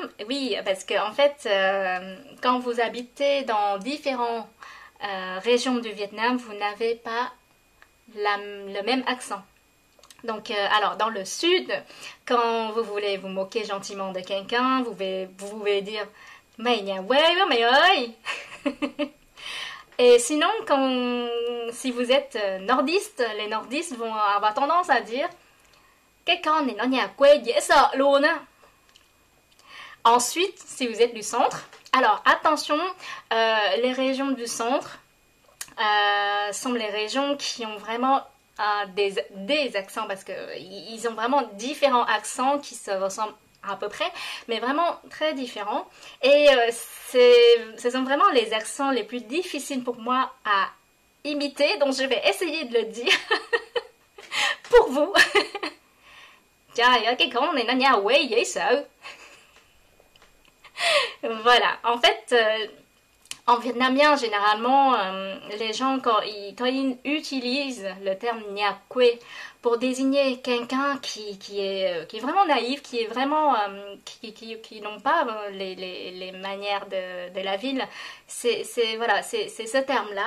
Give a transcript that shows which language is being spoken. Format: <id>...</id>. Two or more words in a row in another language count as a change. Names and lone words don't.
<fr>Oui, parce que en fait, quand vous habitez dans différentes régions du Vietnam, vous n'avez pas le même accent. Donc, alors, dans le sud, quand vous voulez vous moquer gentiment de quelqu'un, vous pouvez dire «</fr> <vi>Mày nhà quê quá mày ơi !»</vi> <fr>Et sinon, si vous êtes nordiste, les nordistes vont avoir tendance à dire «</fr> <vi>Cái con này nó nhà quê dễ sợ luôn á !»</vi> <fr>Ensuite, si vous êtes du centre, alors attention, les régions du centre sont les régions qui ont vraiment des accents, parce qu'ils ont vraiment différents accents qui se ressemblent à peu près, mais vraiment très différents. Et ce sont vraiment les accents les plus difficiles pour moi à imiter, donc je vais essayer de le dire pour vous.</fr> <vi>Trời ơi, cái con này nó nhà quê dễ sợ.</vi> <fr>Voilà, en fait, en vietnamien, généralement, les gens, quand ils utilisent le terme</fr> <vi>Nha Kwe</vi> <fr>pour désigner quelqu'un qui est vraiment naïf, qui est vraiment qui n'ont pas les manières de la ville, c'est ce terme-là.</fr>